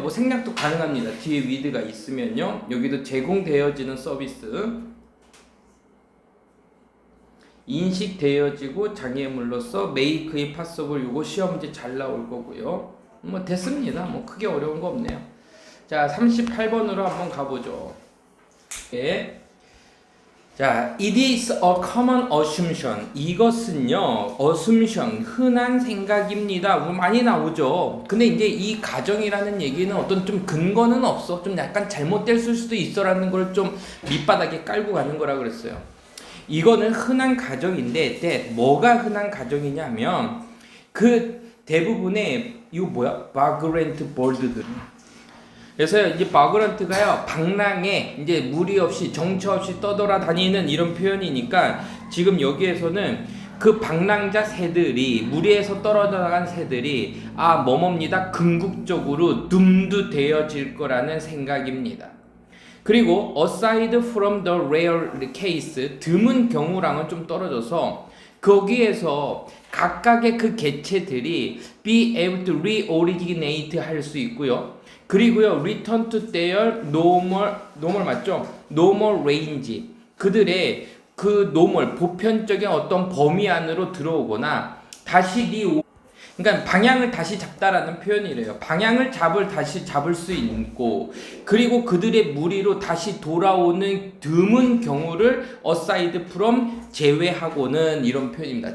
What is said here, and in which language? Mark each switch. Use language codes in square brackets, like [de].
[ko] 뭐 생략도 가능합니다. 뒤에 with가 있으면요. 여기도 제공되어지는 서비스 인식되어지고 장애물로서 make의 파서블 요거 시험 문제 잘 나올 거고요. 뭐 됐습니다. 뭐 크게 어려운 거 없네요. 자 38번으로 한번 가보죠. 예. [en] 자, it is a common assumption. [ko] 이것은요, assumption, 흔한 생각입니다. 뭐 많이 나오죠. 근데 이제 이 가정이라는 얘기는 어떤 좀 근거는 없어. 좀 약간 잘못됐을 수도 있어라는 걸 좀 밑바닥에 깔고 가는 거라 그랬어요. 이거는 흔한 가정인데, 뭐가 흔한 가정이냐면, 그 대부분의, 이거 뭐야? 바그랜트 벌드들. 그래서 이제 바그란트가요 방랑에 이제 무리 없이 정처 없이 떠돌아다니는 이런 표현이니까 지금 여기에서는 그 방랑자 새들이 무리에서 떨어져 나간 새들이 뭐뭡니다 궁극적으로 둠두되어질 거라는 생각입니다. 그리고 [en] aside from the rare case [ko] 드문 경우랑은 좀 떨어져서 거기에서 각각의 그 개체들이 [en] be able to reoriginate [ko] 할 수 있고요. 그리고요, [en] return to their normal [ko] 맞죠? [en] normal range. [ko] 그들의 그 노멀 보편적인 어떤 범위 안으로 들어오거나 다시 그러니까 방향을 다시 잡다라는 표현이래요. 방향을 다시 잡을 수 있고, 그리고 그들의 무리로 다시 돌아오는 드문 경우를 [en] aside from [ko] 제외하고는, 이런 표현입니다.